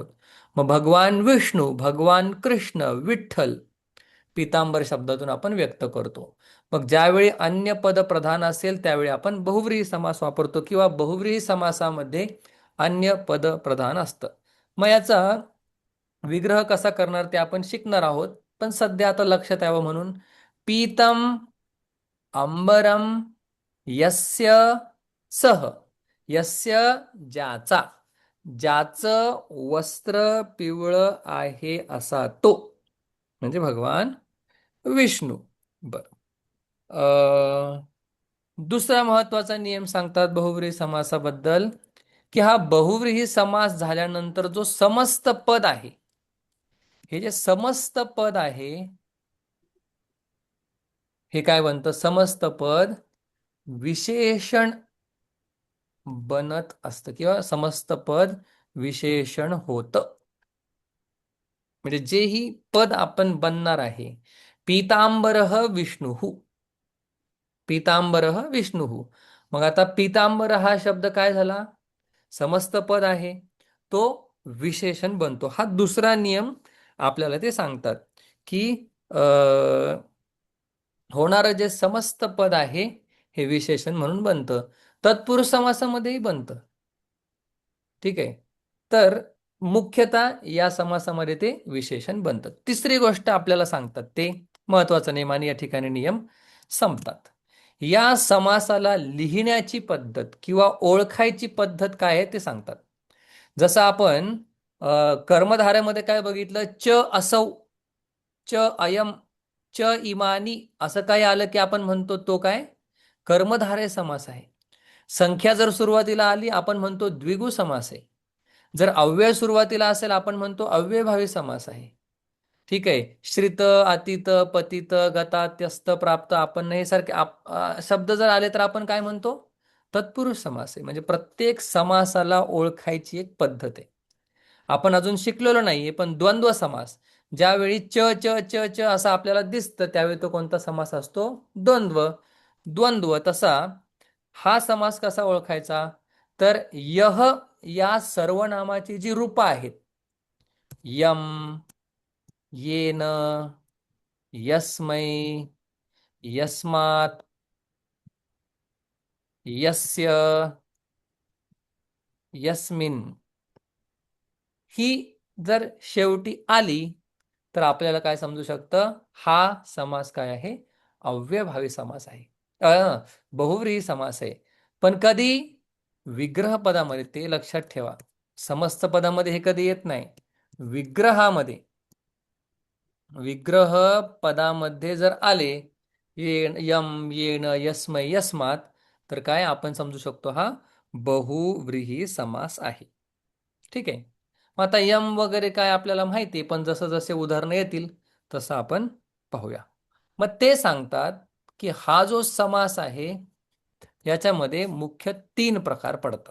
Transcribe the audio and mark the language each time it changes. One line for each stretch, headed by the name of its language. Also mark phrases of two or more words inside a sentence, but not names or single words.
Marathi: मग भगवान विष्णू, भगवान कृष्ण, विठ्ठल पितांबर शब्दातून आपण व्यक्त करतो. मग ज्यावेळी अन्य पद प्रधान असेल त्यावेळी आपण बहुव्रीही समास वापरतो किंवा बहुव्रीही समासामध्ये अन्य पद प्रधान असतं. मग याचा विग्रह कसा करणार ते आपण शिकणार आहोत. पण सध्या आता लक्षात यावं म्हणून
Sanskrit: पीतम अंबरम यस्य सह.
Marathi: यस्य ज्याचा, ज्याचं वस्त्र पिवळं आहे असा तो म्हणजे भगवान विष्णू. बर, दुसरा महत्वाचा नियम सांगतात बहुव्रीही समासाबद्दल की हा बहुव्रीही समास झाल्यानंतर जो समस्त पद आहे, हे जे समस्त पद आहे हे काय बनतं, समस्त पद विशेषण बनत असतं किंवा समस्त पद विशेषण होतं. म्हणजे जेही पद आपण बनणार आहे,
Sanskrit: पीतांबरः विष्णुः, पीतांबरः विष्णुः.
Marathi: मग आता पीतांबर हा शब्द काय झाला, समस्त पद आहे तो विशेषण बनतो. हा दुसरा नियम आपल्याला ते सांगतात की होणारं जे समस्त पद आहे हे विशेषण म्हणून बनतं. तत्पुरुष समासामध्येही बनतं. ठीक आहे. तर मुख्यतः या समासामध्ये ते विशेषण बनतं. तिसरी गोष्ट आपल्याला सांगतात ते महत्वाचा नियम आणि या ठिकाणी नियम संपतात. या समासाला लिहिण्याची पद्धत किंवा ओळखायची पद्धत काय आहे ते सांगतात. जसं आपण कर्मधाऱ्यामध्ये काय बघितलं,
Sanskrit: च असौ, च अयम, च इमानी
Marathi: असं काय आलं की आपण म्हणतो तो काय कर्मधारय समास आहे. संख्या जर सुरुवातीला आली आपण म्हणतो द्विगु समास आहे. जर अव्यय सुरुवातीला असेल आपण म्हणतो अव्ययभावी समास आहे. ठीक आहे.
Sanskrit: श्रित, अतीत, पतित, गतात्यस्त, प्राप्त,
Marathi: आपण हे सारखे शब्द जर आले तर आपण काय म्हणतो तत्पुरुष समास आहे. म्हणजे प्रत्येक समासाला ओळखायची एक पद्धत आहे. आपण अजून शिकलेलो नाहीये, पण द्वंद्व समास ज्यावेळी च च च च असं आपल्याला दिसतं त्यावेळी तो कोणता समास असतो, द्वंद्व. द्वंद्व तसा हा समास कसा ओळखायचा, तर यह या सर्वनामाची जी रूपं आहेत,
Sanskrit: यम, येन, यस्मै, यस्मात्, यस्य, यस्मिन,
Marathi: ही जर शेवटी आली तर आपल्याला काय समजू शकतं, हा समास काय आहे, अव्ययभावी समास आहे, बहुव्रीही समास आहे. पण कधी विग्रह पदामध्ये, ते लक्षात ठेवा. समस्त पदामध्ये हे कधी येत नाही. विग्रहामध्ये, विग्रह पदामध्ये जर आले
Sanskrit: यम, येन, यस्मै, यस्मात,
Marathi: तर काय आपण समजू शकतो, हा बहुव्रीही समास आहे. ठीक आहे. मग आता यम वगैरे काय आपल्याला माहिती आहे, पण जसं जसे उदाहरणं येतील तसं आपण पाहूया. मग ते सांगतात की हा जो समास आहे याच्यामध्ये मुख्य 3 प्रकार पडतात.